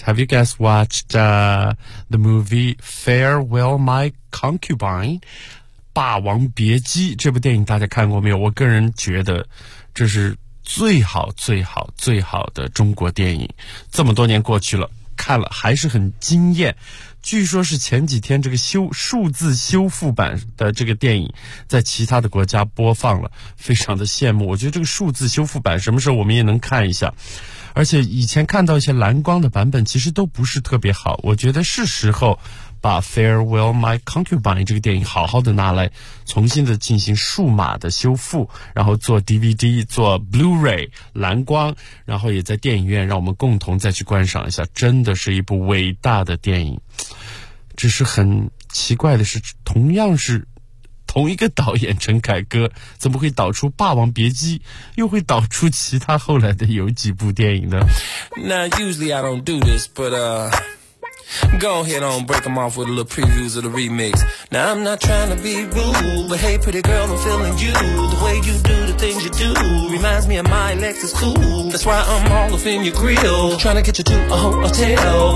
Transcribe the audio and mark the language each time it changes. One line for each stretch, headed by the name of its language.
English: Have you guys watched the movie Farewell My Concubine?
Chinese: 霸王别姬这部电影大家看过没有？我个人觉得这是最好最好最好的中国电影。这么多年过去了，看了还是很惊艳。据说是前几天这个数字修复版的这个电影在其他的国家播放了，非常的羡慕。我觉得这个数字修复版什么时候我们也能看一下。而且以前看到一些蓝光的版本其实都不是特别好，我觉得是时候把 Farewell My Concubine 这个电影好好的拿来重新的进行数码的修复，然后做 DVD 做 Blu-ray 蓝光，然后也在电影院让我们共同再去观赏一下，真的是一部伟大的电影。只是很奇怪的是，同样是同一个导演陈凯歌，怎么会导出霸王别姬，又会导出其他后来的有几部电影呢？
English: Now usually I don't do this, but go ahead on break them off with a little previews of the remix. Now I'm not trying to be rude, but hey pretty girl, I'm feeling you. The way you do the things you do reminds me of my Lexus cool. That's why I'm all up in your grill, trying to get you to a hotel.